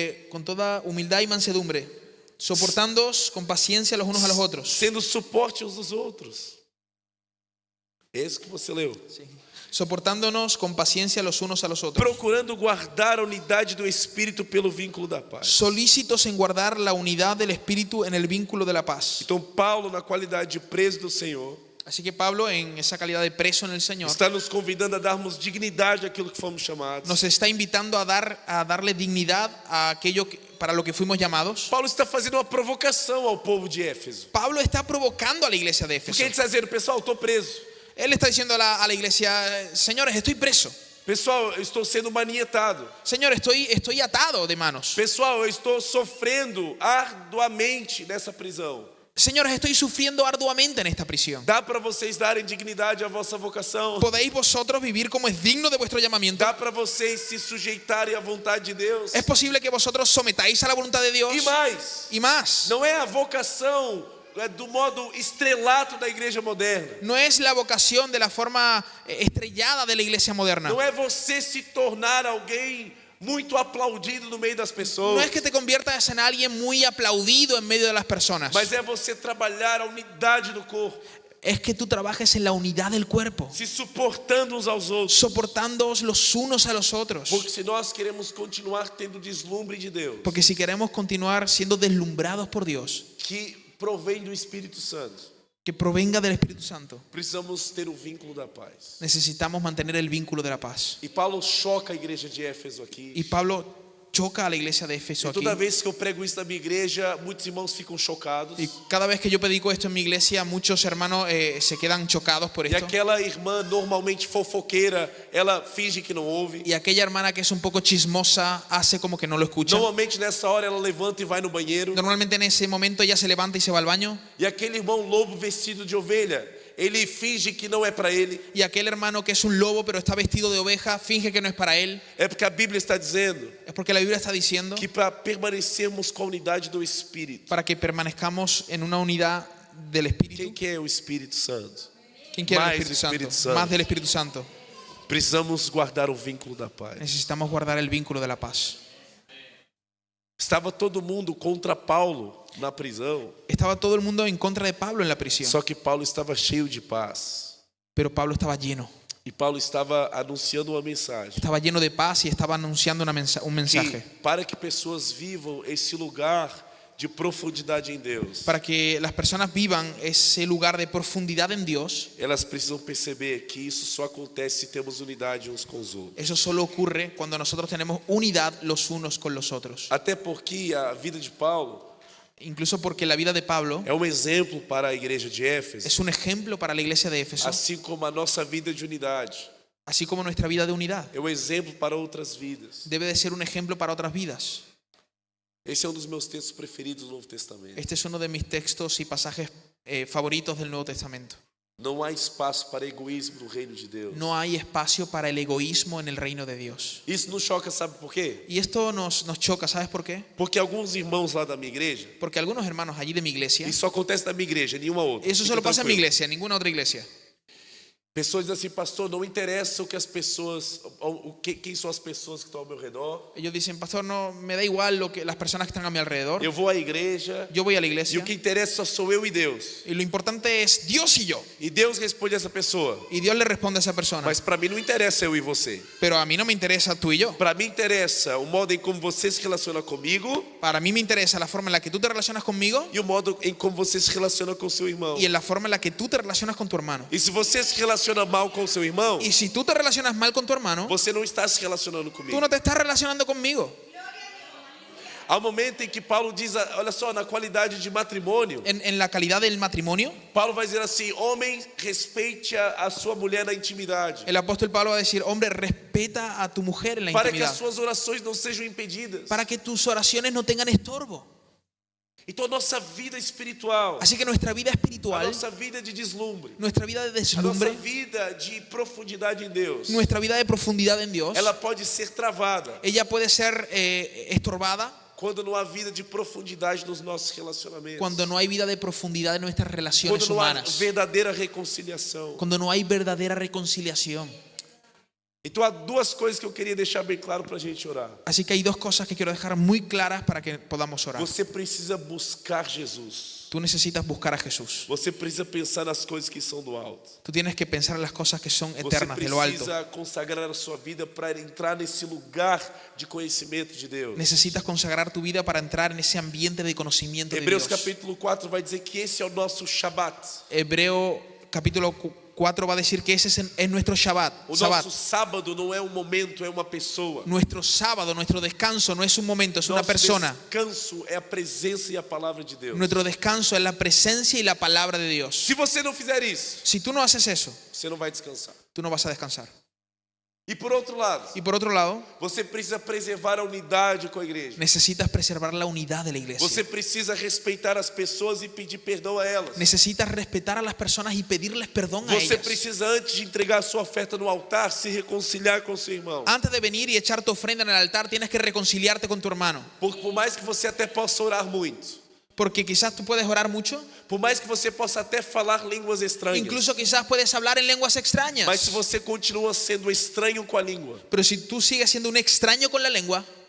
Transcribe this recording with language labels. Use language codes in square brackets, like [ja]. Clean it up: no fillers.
[es] con toda humildad y mansedumbre, soportándoos con paciencia los unos a los otros, [pt] sendo suporte uns dos outros. É isso que você leu. [es] soportándonos con paciencia los unos a los otros, [pt] Procurando guardar a unidade do Espírito pelo vínculo da paz. [es] solícitos en guardar la unidad del Espíritu en el vínculo de la paz. [pt] Então, Paulo, na qualidade de preso do Senhor, [es] Así que Pablo, en esa calidad de preso en el Señor, [pt] está nos convidando a darmos dignidade àquilo que fomos chamados. [es] nos está invitando a darle dignidad a aquello para lo que fuimos llamados. [pt] Paulo está fazendo uma provocação ao povo de Éfeso. [es] Pablo está provocando a la iglesia de [pt] Porque ele está dizendo, pessoal, estou preso. [es] Él está diciendo a la iglesia: señores, estoy preso. [pt] Pessoal, eu estou sendo manietado. [es] Señor, estoy atado de manos. [pt] Pessoal, eu estou sofrendo arduamente nessa prisão. [es] Señores, estoy sufriendo arduamente en esta prisión. [pt] Dá para vocês darem dignidade à vossa vocação? [es] ¿Podéis vosotros vivir como es digno de vuestro llamamiento? [pt] Dá para vocês se sujeitarem à vontade de Deus? [es] ¿Es posible que vosotros sometáis a la voluntad de Dios? [pt] E mais, [es] Y más, [pt] não é a vocação do modo estrelato da igreja moderna. [es] No es la vocación de la forma estrellada de la iglesia moderna. [pt] Não é você se tornar alguém muito aplaudido no meio das [es] No [pt] pessoas. [es] es que te conviertas en alguien muy aplaudido en medio de las personas. [pt] Mas é você trabalhar a unidade do corpo, [es] Es que tú trabajes en la unidad del cuerpo, [pt] se suportando uns aos outros. [es] soportándoos los unos a los otros. [pt] Porque se nós queremos continuar tendo deslumbre de Deus, [es] Porque si queremos continuar siendo deslumbrados por Dios, [pt] que provém do Espírito Santo, [es] que provenga del Espíritu Santo, [pt] precisamos ter o vínculo da paz. [es] necesitamos mantener el vínculo de la paz. [pt] E Paulo choca a igreja de Éfeso aqui. [es] Y Pablo choca a la iglesia de Éfeso [pt] E [es] aquí. [pt] toda vez que eu prego isso na minha igreja, muitos irmãos ficam chocados. [es] Y cada vez que yo predico esto en mi iglesia, muchos hermanos se quedan chocados por [pt] E [es] esto. [pt] aquela irmã normalmente fofoqueira, ela finge que não ouve. [es] Y aquella hermana que es un poco chismosa hace como que no lo escucha. [pt] Normalmente nessa hora ela levanta e vai no banheiro. [es] Normalmente en ese momento ella se levanta y se va al baño. [pt] E aquele irmão lobo vestido de ovelha, ele finge que não é para ele. [es] Y aquel hermano que es un lobo pero está vestido de oveja finge que no es para él. [pt] É porque a Bíblia está dizendo [es] Es porque la Biblia está diciendo [pt] que para permanecermos com a unidade do Espírito. [es] para que permanezcamos en una unidad del [pt] Quem [es] Espíritu. [pt] que é o Espírito Santo? [es] ¿Quién quiere el Más Espíritu Santo? Espíritu Santo. Más del Espíritu Santo. [pt] Precisamos guardar o vínculo da paz. [es] Necesitamos guardar el vínculo de la paz. [pt] Estava todo mundo contra Paulo na prisão, [es] Estaba todo el mundo en contra de Pablo en la prisión, [pt] só que Paulo estava cheio de paz. [es] pero Pablo estaba lleno. [pt] E Paulo estava anunciando uma mensagem. [es] Estaba lleno de paz y estaba anunciando un mensaje. [pt] Que, para que pessoas vivam esse lugar de profundidade em Deus, [es] Para que las personas vivan ese lugar de profundidad en Dios, [pt] elas precisam perceber que isso só acontece se temos unidade uns com os outros. [es] eso solo ocurre cuando nosotros tenemos unidad los unos con los otros. [pt] Até porque a vida de Paulo [es] Incluso porque la vida de Pablo [pt] é um exemplo para a igreja de Éfeso, [es] es un ejemplo para la iglesia de Éfeso, [pt] assim como a nossa vida de unidade [es] así como nuestra vida de unidad [pt] é um exemplo para outras vidas. [es] debe de ser un ejemplo para otras vidas. [pt] Esse é um dos meus textos preferidos do Novo Testamento. [es] Este es uno de mis textos y pasajes favoritos del Nuevo Testamento. [pt] Não há espaço para egoísmo no reino de Deus. [es] No hay espacio para el egoísmo en el reino de Dios. [pt] Isso nos choca, sabe por quê? [es] Y esto nos choca, ¿sabes por qué? [pt] Porque alguns irmãos lá da minha igreja, [es] Porque algunos hermanos allí de mi iglesia, [pt] isso só acontece na minha igreja, nenhuma outra. [es] eso [pt] Fica [es] solo pasa en mi [pt] tranquilo. [es] iglesia, en ninguna otra iglesia. [pt] Pessoas dizem assim, pastor, não interessa o que as pessoas, quem são as pessoas que estão ao meu redor. [es] Ellos dicen, pastor, no me da igual lo que las personas que están a mi alrededor. [pt] Eu vou à igreja [es] Yo voy a la [pt] e [es] iglesia [pt] o que interessa só sou eu e Deus. [es] y lo importante es Dios y yo. [pt] E Deus responde a essa pessoa. [es] Y Dios le responde a esa persona. [pt] Mas para mim não interessa eu e você. [es] Pero a mí no me interesa tú y yo. [pt] Para mim interessa o modo em como você se relaciona comigo [es] Para mí me interesa la forma en la que tú te relacionas conmigo [pt] e o modo em como você se relaciona com seu irmão. [es] y en la forma en la que tú te relacionas con tu hermano. [pt] E se você se relaciona mal com seu irmão, [es] Y si tú te relacionas mal con tu hermano, [pt] você não está se relacionando [es] tú [pt] comigo. [es] no te estás relacionando conmigo. [pt] Há um momento em que Paulo diz, olha só, na qualidade de matrimônio, [es] En la calidad del matrimonio, [pt] Paulo vai dizer assim, homem, respeite a sua mulher na intimidade, [es] el apóstol Pablo va a decir, hombre, respeta a tu mujer en la [pt] para que as [es] intimidad, [pt] suas orações não sejam impedidas. [es] para que tus oraciones no tengan estorbo. [pt] Então nossa vida espiritual, [es] Así que nuestra vida [pt] a [es] espiritual, [pt] nossa vida de deslumbre, [es] nuestra vida de [pt] a nossa [es] deslumbre, [pt] vida de profundidade em Deus, [es] nuestra vida de profundidad en Dios, [pt] ela pode ser travada [es] ella puede ser estorbada [pt] quando não há vida de profundidade nos nossos relacionamentos, [es] cuando no hay vida de profundidad en nuestras relaciones [pt] quando não há [es] humanas, [pt] verdadeira reconciliação. [es] cuando no hay verdadera reconciliación. [pt] Então há duas coisas que eu queria deixar bem claro para a gente orar. [es] Así que hay dos cosas que quiero dejar muy claras para que podamos orar. [pt] Você precisa buscar Jesus. [es] Tú necesitas buscar a Jesús. [pt] Você precisa pensar nas coisas que são do alto. [es] Tú tienes que pensar en las cosas que son [pt] Você [es] eternas, de lo alto. [pt] precisa consagrar a sua vida para entrar nesse lugar de conhecimento de Deus. [es] Necesitas consagrar tu vida para entrar en ese ambiente de conocimiento de [pt] Hebreus [es] Dios. [pt] capítulo 4 vai dizer que esse é o nosso Shabat. [es] Hebreo capítulo 4 va a decir que ese es nuestro Shabbat. [pt] O nosso sábado não é um momento, é uma pessoa. [es] Nuestro sábado, nuestro descanso no es un momento, es una [pt] Nosso [es] persona. [pt] descanso é a presença e a palavra de Deus. [es] Nuestro descanso es la presencia y la palabra de Dios. [pt] Se você não fizer isso, [es] Si tú no haces eso, [pt] você não vai descansar. [es] tú no vas a descansar. [pt] E por outro lado, [es] Y por otro lado, [pt] você precisa preservar a unidade com a igreja. [es] necesitas preservar la unidad de la [pt] Você [es] iglesia. [pt] precisa respeitar as pessoas e pedir perdão a elas. [es] Necesitas respetar a las personas y pedirles perdón a [pt] Você [es] ellas. [pt] precisa, antes de entregar a sua oferta no altar, se reconciliar com seu irmão. [es] Antes de venir y echar tu ofrenda en el altar, tienes que reconciliarte con tu hermano. [pt] Porque por mais que você até possa orar muito, [es] Porque quizás tú puedes orar mucho, [pt] Por mais que você possa até falar línguas estranhas. [es] incluso quizás puedes hablar en lenguas extrañas. [pt] Mas se você continua sendo estranho com a língua, [es] Pero si tú sigues siendo un extraño con la lengua,